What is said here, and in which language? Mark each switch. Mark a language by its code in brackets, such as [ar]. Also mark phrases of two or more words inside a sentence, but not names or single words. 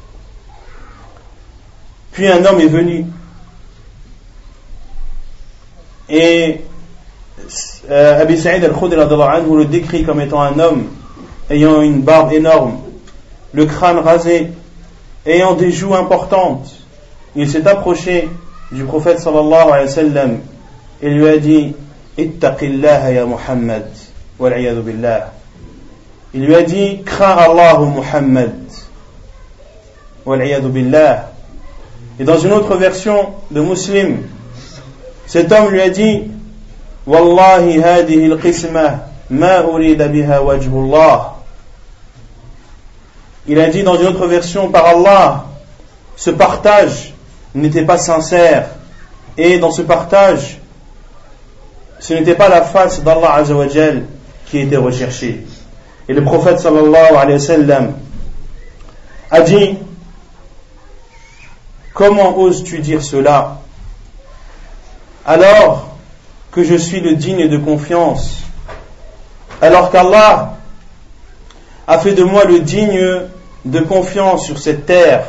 [fr] Puis un homme est venu et Abi Sa'id al-Khudri le décrit comme étant un homme ayant une barbe énorme, le crâne rasé, ayant des joues importantes. Il s'est approché du prophète [ar] صلى الله عليه وسلم [fr] et lui a dit [ar] اتق الله يا محمد والعياذ بالله. [fr] Il lui a dit crains Allah Muhammad [ar] والعياذ بالله. [fr] Et dans une autre version de Muslim, cet homme lui a dit [ar] والله هذه القسمة ما أريد بها وجه الله. [fr] Il a dit dans une autre version par Allah, ce partage n'était pas sincère et dans ce partage ce n'était pas la face d'Allah [ar] عز وجل [fr] qui était recherchée. Et le prophète [ar] صلى الله عليه وسلم [fr] a dit comment oses-tu dire cela alors que je suis le digne de confiance, alors qu'Allah a fait de moi le digne de confiance sur cette terre?